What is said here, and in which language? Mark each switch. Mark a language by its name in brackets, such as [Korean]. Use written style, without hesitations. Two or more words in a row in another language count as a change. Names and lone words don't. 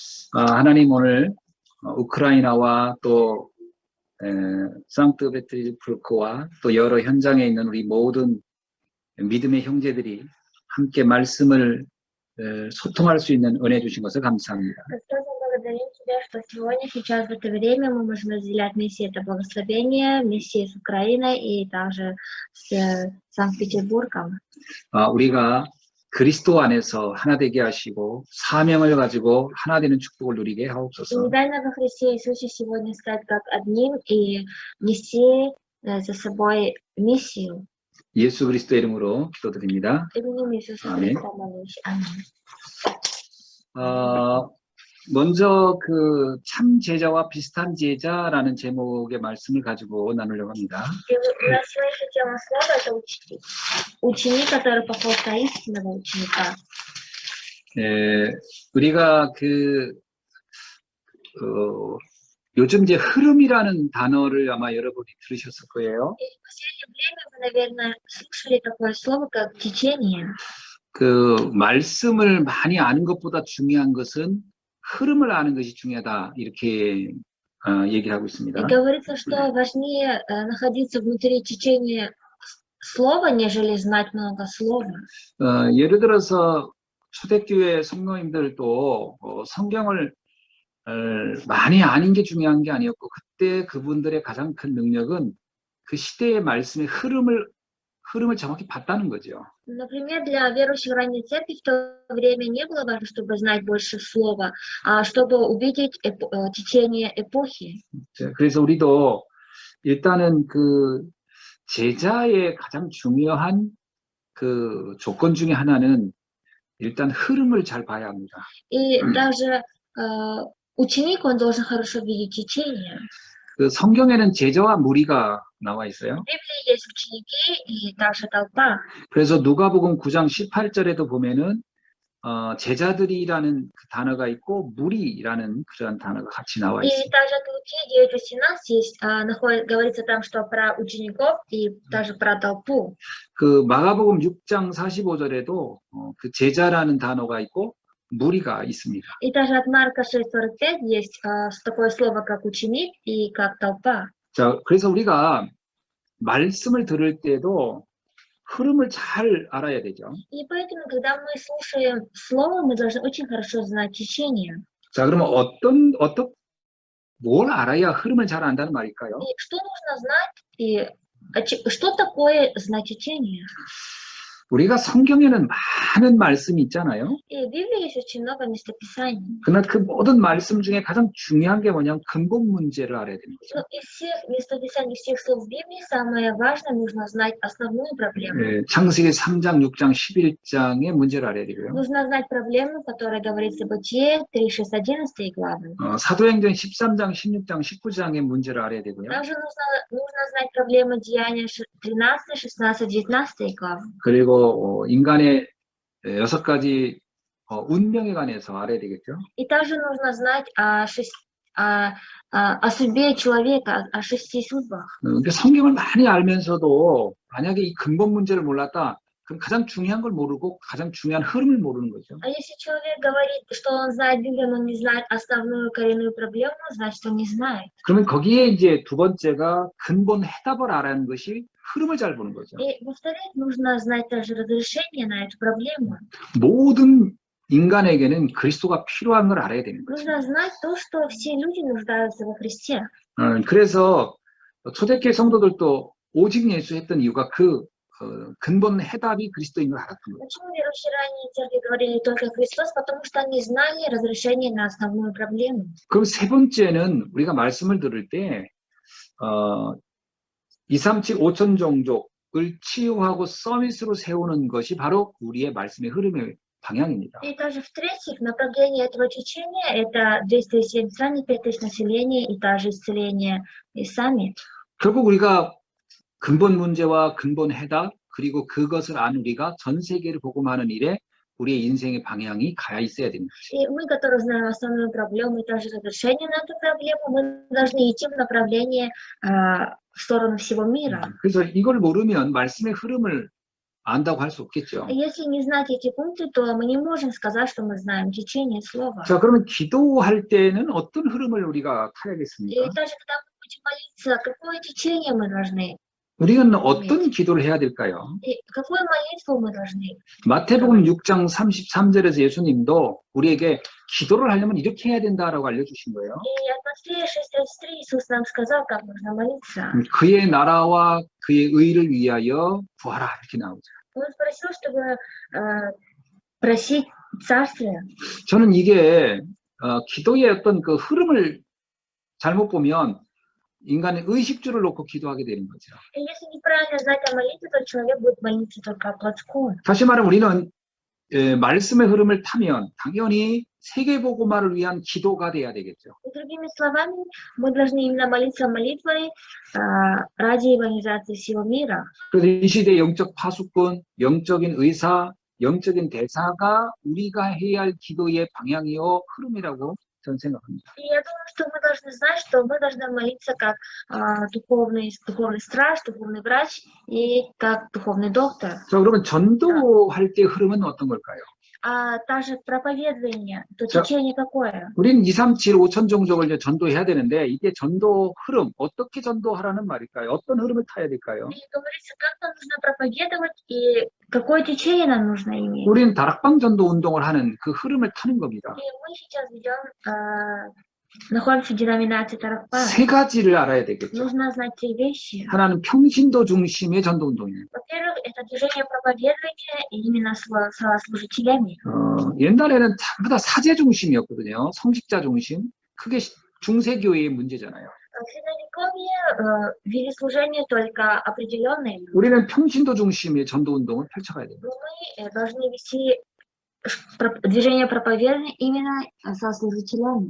[Korean] 하나님 오늘 우크라이나와 또 상트페테르부르크와 또 여러 현장에 있는 우리 모든 믿음의 형제들이 함께 말씀을 소통할 수 있는 은혜 주신 것을 감사합니다. [Russian] Господь, мы благодарим Тебя, что сегодня, сейчас, в это время мы можем разделять вместе это благословение, вместе с Украиной и также с Санкт-Петербургом. [Korean] 우리가 그리스도 안에서 하나 되게 하시고 사명을 가지고 하나 되는 축복을 누리게 하옵소서. [Russian] И дай нам во Христе Иисусе сегодня стать как одним и нести за собой миссию. [Korean] 예수 그리스도 이름으로 기도드립니다. [Russian] Именем Иисуса [Korean] 아멘. [Russian] Христа молюсь. Аминь. [Korean] 먼저 그 참 제자와 비슷한 제자라는 제목의 말씀을 가지고 나누려고 합니다. [Russian] И у нас сегодня тема слова — это ученик, который похож на истинного ученика. [Korean] 우리가 요즘 이제 흐름이라는 단어를 아마 여러분이 들으셨을 거예요. [Russian] И в последнее время вы, наверное, слышали такое слово, как течение. [Korean] 그 말씀을 많이 아는 것보다 중요한 것은 흐름을 아는 것이 중요하다, 이렇게 얘기를 하고 있습니다. [Russian] И говорится, что важнее находиться внутри течения слова, нежели знать много слова. [Korean] 예를 들어서 초대교회 성도님들도 성경을 많이 아는 게 중요한 게 아니었고, 그때 그분들의 가장 큰 능력은 그 시대의 말씀의 흐름을 정확히 봤다는 거죠. [Russian] Например, для верующих ранней церкви в то время не было важно, чтобы знать больше слова, а чтобы увидеть течение эпохи. [Korean] 그래서 우리도 일단은 그 제자의 가장 중요한 그 조건 중에 하나는 일단 흐름을 잘 봐야 합니다. [Russian] И даже ученик, он должен хорошо видеть течение. [Korean] 그 성경에는 제자와 무리가 나와 있어요. [Russian] В Библии есть ученики и также толпа. [Korean] 그래서 누가복음 9장 18절에도 보면은 제자들이라는 그 단어가 있고 무리라는 그런 단어가 같이 на와 [Russian] И [Korean] 있습니다. [Russian] также от Луки 9:18 есть, говорится там, что про учеников и даже про толпу. [Korean] 그 마가복음 6장 45절에도 그 제자라는 단어가 있고 무리가 있습니다. [Russian] И даже от Марка 6:45 есть такое слово, как ученик и как толпа. [Korean] 자, 그래서 우리가 말씀을 들을 때도 흐름을 잘 알아야 되죠. [Russian] И поэтому, когда мы слушаем слово, мы должны очень хорошо знать течение. [Korean] 자, 그러면 뭘 알아야 흐름을 잘 안다는 말일까요? [Russian] И что нужно знать, и что такое знать течение? [Korean] 우리가 성경에는 많은 말씀이 있잖아요. [Russian] И в Библии есть очень много местописаний. [Korean] 그러나 그 모든 말씀 중에 가장 중요한 게 뭐냐면 근본 문제를 알아야 되는 거죠. [Russian] Но из всех местописаний, всех слов в Библии, самое важное, нужно знать основную проблему. [Korean] 창세기 3장, 6장, 11장의 문제를 알아야 되고요. [Russian] Нужно знать проблему, которая говорится в Бытие 3, 6, 11 главы. [Korean] 사도행전 13장, 16장, 19장의 문제를 알아야 되고요. [Russian] Также нужно знать проблему Деяния 13, 16, 19 главы. [Korean] 그리고 인간의 6가지 운명에 관해서 알아야 되겠죠. [Russian] И также нужно знать о судьбе человека, о 6 судьбах. [Korean] 그러니까 성경을 많이 알면서도 만약에 이 근본 문제를 몰랐다, 그럼 가장 중요한 걸 모르고 가장 중요한 흐름을 모르는 거죠. [Russian] А если человек говорит, что он знает Библию, но не знает основную коренную проблему, значит, он не знает. [Korean] 그러면 거기에 이제 두 번째가 근본 해답을 알아는 것이 흐름을 잘 보는 거죠. [Russian] И, во-вторых, нужно знать даже разрешение на эту проблему. [Korean] 모든 인간에게는 그리스도가 필요한 걸 알아야 되는 거죠. [Russian] Нужно знать то, что все люди нуждаются во Христе. [Korean] 그래서 초대교회 성도들도 오직 예수 했던 이유가 그 근본 해답이 그리스도인 걸 알았던 거죠. [Russian] Почему верующие ранние церкви говорили только Христос? Потому что они знали разрешение на основную проблему. [Korean] 그럼 세 번째는 우리가 말씀을 들을 때 237 5천 종족을 치유하고 서밋으로 세우는 것이 바로 우리의 말씀의 흐름의 방향입니다. [Russian] И также в-третьих, направление этого течения — это 207 стран, 5000 населения и также исцеление и саммит. [Korean] 결국 우리가 근본 문제와 근본 해답, 그리고 그것을 안 우리가 전 세계를 복음하는 일에 우리의 인생의 방향이 가 있어야 됩니다. [Russian] И мы, которые знаем основную проблему и также разрешение на эту проблему, мы должны идти в направлении в сторону всего мира. [Korean] 그래서 이걸 모르면 말씀의 흐름을 안다고 할 수 없겠죠. [Russian] Если не знать эти пункты, то мы не можем сказать, что мы знаем течение слова. [Korean] 자, 그러면 기도할 때는 어떤 흐름을 우리가 [Russian] И [Korean] 타야겠습니까? [Russian] даже когда мы будем молиться, какое течение мы должны, [Korean] 우리는 어떤 기도를 해야 될까요? [Russian] и какую молитву мы должны. [Korean] 마태복음 6장 33절에서 예수님도 우리에게 기도를 하려면 이렇게 해야 된다라고 알려주신 거예요. [Russian] И от Матфея 6:33 Иисус нам сказал, как нужно молиться. [Korean] 그의 나라와 그의 의를 위하여 구하라 이렇게 나오죠. [Russian] Он спросил, чтобы просить царствие. [Korean] 저는 이게 기도의 어떤 그 흐름을 잘못 보면 인간의 의식주를 놓고 기도하게 되는 거죠. [Russian] И если неправильно знать о молитве, то человек будет молиться только о плотском. [Korean] 다시 말하면 우리는 말씀의 흐름을 타면 당연히 세계복음화를 위한 기도가 돼야 되겠죠. [Russian] И другими словами, мы должны именно молиться молитвой ради евангелизации всего мира. [Korean] 그래서 이 시대의 영적 파수꾼, 영적인 의사, 영적인 대사가 우리가 해야 할 기도의 방향이요 흐름이라고 저는 생각합니다. [Russian] И я думаю, что мы должны знать, что мы должны молиться как духовный страж, духовный врач и как духовный доктор. [Korean] 자, 그러면 전도할 때 흐름은 어떤 걸까요? [Russian] А также проповедование, то [Korean] 자, [Russian] течение какое? [Korean] 우리는 2, 3, 7, 5천 종족을 이제 전도해야 되는데 이게 전도 흐름, 어떻게 전도하라는 말일까요? 어떤 흐름을 타야 될까요? [Russian] И говорится, как нам нужно проповедовать и какое течение нам нужно иметь. [Korean] 우리는 다락방 전도 운동을 하는 그 흐름을 타는 겁니다. [Russian] И мы сейчас находимся в деноминации Таракпа. [Korean] 세 가지를 알아야 되겠죠. [Russian] Нужно знать три вещи. [Korean] 하나는 평신도 중심의 전도 운동이에요. [Russian] Во-первых, это движение проповедования именно со служителями. [Korean] 옛날에는 전부 다 사제 중심이었거든요. 성직자 중심. 그게 중세교회의 문제잖아요. [Russian] В Средневековье вели служение только определенные. [Korean] 우리는 평신도 중심의 전도 운동을 펼쳐가야 됩니다. [Russian] Мы должны вести движение проповедования именно со служителями.